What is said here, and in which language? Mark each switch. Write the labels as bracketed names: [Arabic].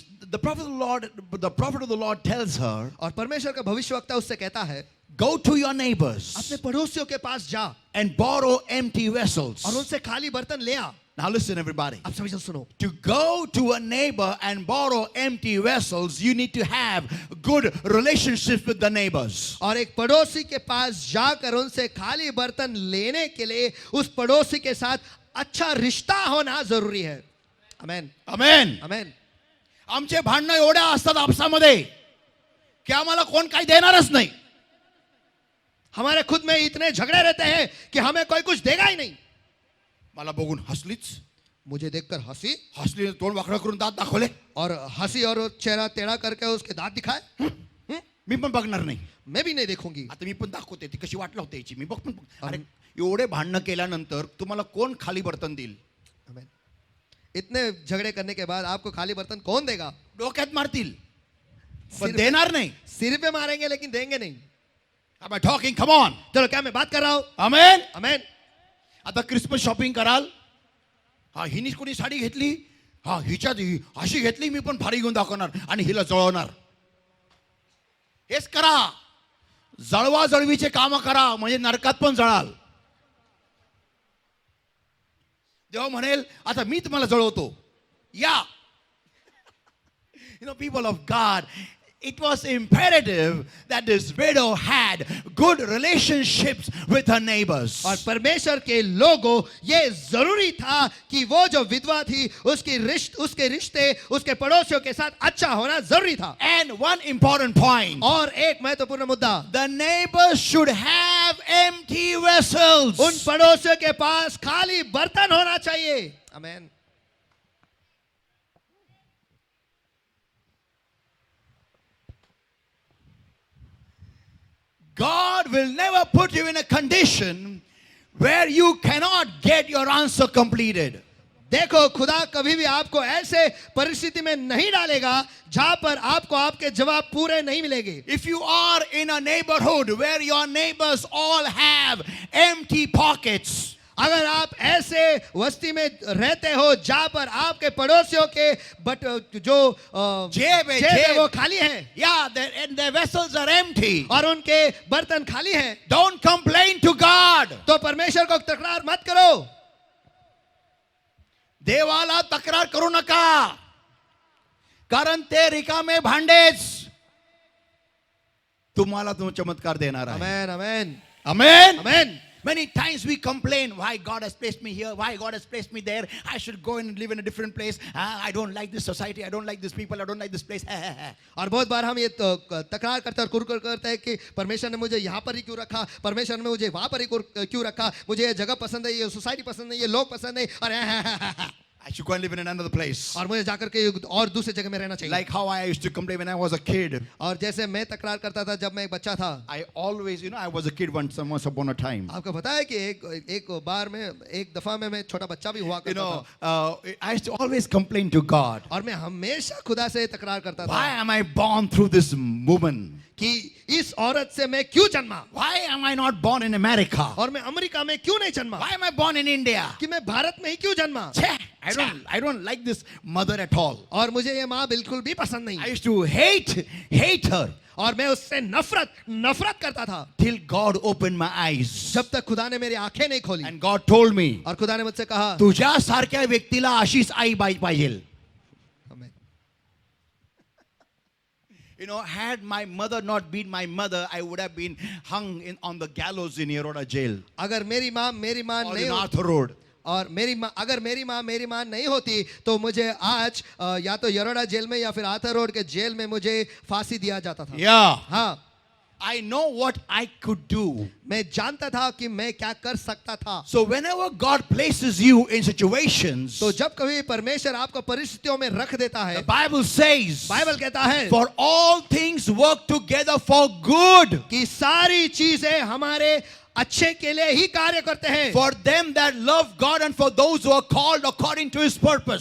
[English] The prophet of the Lord tells her, [Hindi] और परमेश्वर का भविष्यवक्ता उससे कहता है, [English] go to your neighbors [Hindi] अपने पड़ोसियों के पास जा [English] and borrow empty vessels. [Hindi] और उनसे खाली बर्तन ले आ। [English] Now listen everybody. [Hindi] अब सभी सुनो। [English] To go to a neighbor and borrow empty vessels, you need to have good relationships with the neighbors. [Hindi] और एक पड़ोसी के पास जाकर उनसे खाली बर्तन लेने के लिए उस पड़ोसी के साथ अच्छा रिश्ता होना जरूरी है। आमेन। [English] Amen. [Hindi] आमेन। [Marathi] आमचे भांडणं एवढ्या असतात आपसामध्ये की आम्हाला कोण काही देणारच नाही. [Hindi] हमारे खुद में इतने झगड़े रहते हैं कि हमें कोई कुछ देगा ही नहीं। [Marathi] मला बघून हसलीच. [Hindi] मुझे देखकर [Marathi] हसली तोंड वाकडं करून दात दाखवले. [Hindi] और हंसी और चेहरा टेढ़ा करके उसके दांत दिखाए। [Marathi] मी पण बघणार नाही. [Hindi] मैं भी नहीं देखूंगी। [Marathi] आता मी पण दाखवते ती कशी वाट लावते याची. मी बघ पण अरे एवढे भांडणं केल्यानंतर तुम्हाला कोण खाली बर्तन देईल? [Hindi] आमेन। इतने झगड़े करने के बाद आपको खाली बर्तन कौन देगा? [Marathi] डोक्यात मारतील पण देणार नाही. [Hindi] सिर पे मारेंगे लेकिन देंगे नहीं। [English] Am I talking? Come on. [Hindi] चलो क्या मैं बात कर रहा हूं? [English] Amen. [Hindi] आमेन। [Marathi] आता क्रिसमस शॉपिंग कराल. हा हिनीच कोणी साडी घेतली. हा हिच्यात अशी घेतली मी पण भारी घेऊन दाखवणार आणि हिला जळवणार. हेच करा. जळवा जळवीचे काम करा म्हणजे नरकात पण जळाल. देव म्हणेल आता मी तुम्हाला जळवतो या. [English] People of God, it was imperative that this widow had good relationships with her neighbors. [Hindi] और परमेश्वर के लोगों ये जरूरी था कि वो जो विधवा थी उसके रिश्ते उसके पड़ोसियों के साथ अच्छा होना जरूरी था. [English] And one important point, [Hindi] और एक महत्वपूर्ण मुद्दा, [English] the neighbors should have empty vessels. [Hindi] उन पड़ोसियों के पास खाली बर्तन होना चाहिए. आमेन. [English] God will never put you in a condition where you cannot get your answer completed. [Hindi] देखो, खुदा कभी भी आपको ऐसे परिस्थिति में नहीं डालेगा जहां पर आपको आपके जवाब पूरे नहीं मिलेंगे. [English] If you are in a neighborhood where your neighbors all have empty pockets, [Hindi] अगर आप ऐसे वस्ती में रहते हो जहां पर आपके पड़ोसियों के जो जेब है वो खाली है, [English] yeah, and their vessels are empty, [Hindi] और उनके बर्तन खाली हैं, [English] don't complain to God. [Hindi] तो परमेश्वर को तकरार मत करो. [Marathi] देवाला तक्रार करू नका, कारण ते रिकामे भांडेच तुम्हाला तो चमत्कार देणार आहे. [Hindi] आमेन. आमेन. [English] Amen. [Hindi] Amen. [English] Many times we complain, why God has placed me here, why God has placed me there, I should go and live in a different place, I don't like this society, I don't like these people, I don't like this place. [Hindi] और बहुत बार हम ये तकरार करते हैं और कुरकुर करते हैं कि परमेश्वर ने मुझे यहाँ पर ही क्यों रखा, परमेश्वर ने मुझे वहाँ पर ही क्यों रखा, मुझे ये जगह पसंद है, ये सोसाइटी पसंद है, ये लोग पसंद है, और [English] I should go and live in another place. [Hindi] और मुझे जाकर के और दूसरी जगह में रहना चाहिए. [English] Like how I used to complain when I was a kid. [Hindi] और जैसे मैं तकरार करता था जब मैं एक बच्चा था. [English] I always, I was a kid once upon a time. [Hindi] आपको पता है कि एक बार में एक दफा में मैं छोटा बच्चा भी हुआ करता था. [English] I used to always complain to God. [Hindi] और मैं हमेशा खुदा से तकरार करता था. [English] Why am I born through this woman? [Hindi] कि इस औरत से मैं क्यों जन्मा? [English] Why am I not born in America? [Hindi] और मैं अमेरिका में क्यों नहीं जन्मा? [English] Why am I born in India? [Hindi] कि मैं भारत में ही क्यों जन्मा? [English] I don't like this mother at all. [Hindi] और मुझे ये माँ बिल्कुल भी पसंद नहीं. [English] I used to hate her. [Hindi] और मैं उससे नफरत करता था. [English] Till God opened my eyes. [Hindi] जब तक खुदा ने मेरी आंखें नहीं खोली. [English] And God told me. [Hindi] और खुदा ने मुझसे कहा, [Marathi] तुझ्या सारख्या व्यक्तीला अशीच आई पाहिजे. [English] Had my mother not been my mother, I would have been hung on the gallows in Yeroda jail. [Hindi] अगर मेरी माँ [English] or [Hindi] नहीं [English] in [Hindi] होती, [English] Arthur Road. [Hindi] और अगर मेरी माँ नहीं होती तो मुझे आज या तो यरोडा जेल में या फिर आर्थर रोड के जेल में मुझे फांसी दिया जाता था. [English] Yeah. [Hindi] हाँ. [English] I know what I could do. [Hindi] मैं जानता था कि मैं क्या कर सकता था. [English] So whenever God places you in situations, [Hindi] तो जब कभी परमेश्वर आपको परिस्थितियों में रख देता है, [English] the Bible says, [Hindi] बाइबल कहता है, [English] for all things work together for good. [Hindi] कि सारी चीजें हमारे अच्छे के लिए ही कार्य करते हैं. [English] For them that love God and for those who are called according to His purpose.